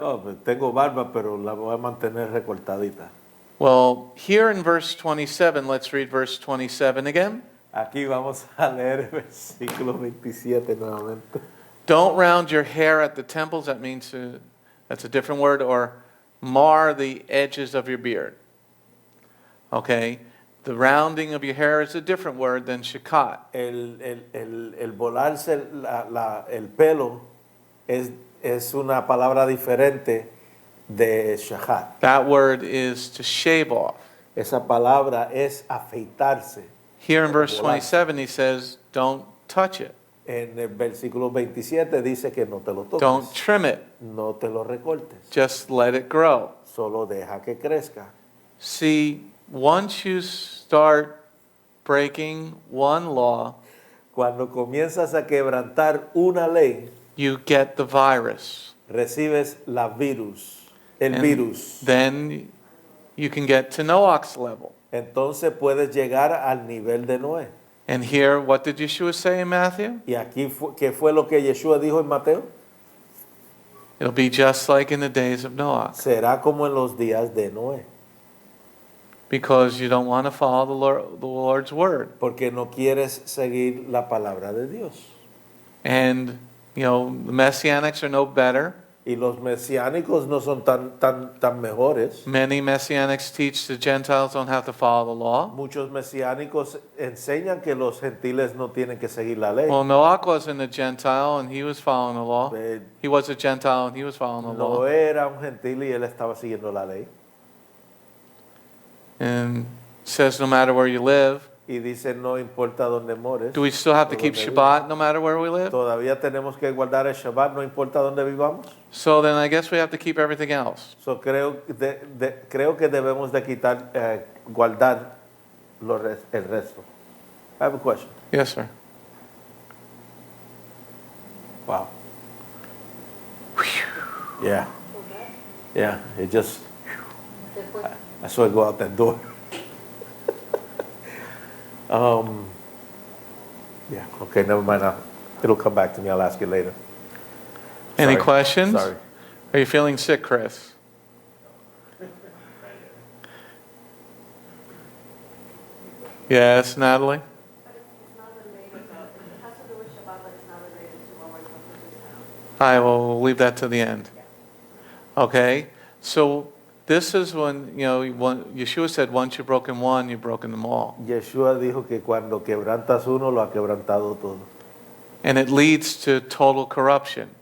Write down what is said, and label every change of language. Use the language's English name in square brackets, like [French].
[Spanish] Oh, pues tengo barba, pero la voy a mantener recortadita. [English] Well, here in verse 27, let's read verse 27 again. [Spanish] Aquí vamos a leer el versículo 27 nuevamente. [English] Don't round your hair at the temples. That means that's a different word. Or mar the edges of your beard. Okay? The rounding of your hair is a different word than shakat. [Spanish] El volarse el pelo es una palabra diferente de shahat. [English] That word is to shave off. [Spanish] Esa palabra es afeitarse. [English] Here in verse 27, he says, don't touch it. [Spanish] En el versículo 27 dice que no te lo toques. [English] Don't trim it. [Spanish] No te lo recortes. [English] Just let it grow. [Spanish] Solo deja que crezca. [English] See, once you start breaking one law, [Spanish] Cuando comienzas a quebrantar una ley, [English] you get the virus. [Spanish] recibes el [English] And [Spanish] virus. [English] then you can get to Noach's level. [Spanish] Entonces puedes llegar al nivel de Noé. [English] And here, what did Yeshua say in Matthew? [Spanish] Y aquí, ¿qué fue lo que Yeshua dijo en Mateo? [English] It'll be just like in the days of Noach. [Spanish] Será como en los días de Noé. [English] Because you don't want to follow the Lord's word. [Spanish] Porque no quieres seguir la palabra de Dios. [English] And, the Messianics are no better. [Spanish] Y los mesiánicos no son tan mejores. [English] Many Messianics teach the Gentiles don't have to follow the law. [Spanish] Muchos mesiánicos enseñan que los gentiles no tienen que seguir la ley. [English] Well, Noach wasn't a Gentile and he was following the law. Eh, He was a Gentile and he was following the law. [Spanish] Noé era un gentil y él estaba siguiendo la ley. [English] And it says no matter where you live, [Spanish] Y dice, no importa dónde mores. [English] Do we still have to [Spanish] o [English] keep [Spanish] dónde [English] Shabbat no matter where we [Spanish] vivas. [English] live? [Spanish] Todavía tenemos que guardar el Shabbat, no importa dónde vivamos. [English] So then I guess we have to keep everything else. [Spanish] So, creo que debemos de quitar, guardar el resto. [English] I have a question. Yes, sir. Wow. Yeah. Yeah, it just, I saw it go out that door. Yeah, okay, never mind. It'll come back to me. I'll ask you later. Any Sorry. questions? Sorry. Are you feeling sick, Chris? Yes, Natalie? But it's not related, it has to do with Shabbat, but it's not related to what we're talking about now. I will leave that to the end. Okay, so this is when, Yeshua said, once you've broken one, you've broken them all. [Spanish] Yeshua dijo que cuando quebrantas uno, lo ha quebrantado todo. [English] And it leads to total corruption.